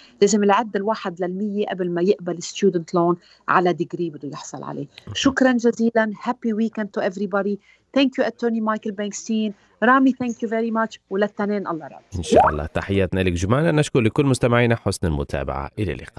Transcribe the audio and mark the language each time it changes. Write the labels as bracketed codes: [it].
[ar] لازم يعد 1% قبل ما يقبل student loan على degree بده يحصل عليه. شكرا جزيلا. [en] happy weekend to everybody. thank you attorney Michael Benkstein. رامي thank you very much. [ar] وللتنين الله رب. إن شاء الله. تحياتنا لك جمانة. نشكر لكل مستمعينا حسن المتابعة. إلى اللقاء.